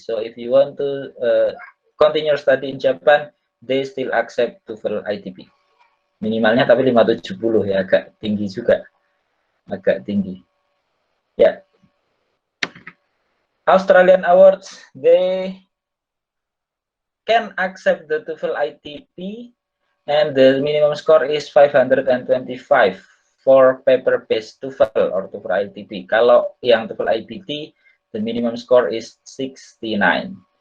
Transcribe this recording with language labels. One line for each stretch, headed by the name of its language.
English: So if you want to continue study in Japan, they still accept TOEFL ITP.
Indonesian: Minimalnya tapi 570 ya, agak tinggi juga. Agak tinggi. Ya.
English: Australian awards, they can accept the TOEFL ITP and the minimum score is 525 for paper-based TOEFL or TOEFL ITP.
Indonesian: Kalau yang
English: TOEFL IPT, the minimum score is 69.